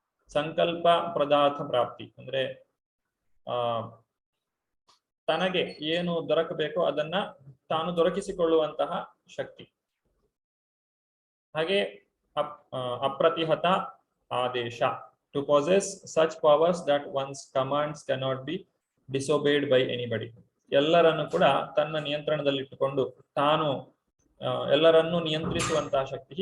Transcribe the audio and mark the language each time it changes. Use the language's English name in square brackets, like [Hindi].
[Kannada] ಸಂಕಲ್ಪ ಪದಾರ್ಥ ಪ್ರಾಪ್ತಿ, ಅಂದ್ರೆ ತನಗೆ ಏನು ದೊರಕಬೇಕೋ ಅದನ್ನ ತಾನು ದೊರಕಿಸಿಕೊಳ್ಳುವಂತಹ ಶಕ್ತಿ. ಹಾಗೆ ಅಪ್ರತಿಹತ ಆದೇಶ, [English] To possess such powers that one's commands cannot be disobeyed by anybody. [Kannada] ಎಲ್ಲರನ್ನು ಕೂಡ ತನ್ನ ನಿಯಂತ್ರಣದಲ್ಲಿಟ್ಟುಕೊಂಡು ತಾನು ಎಲ್ಲರನ್ನೂ ನಿಯಂತ್ರಿಸುವಂತಹ ಶಕ್ತಿ.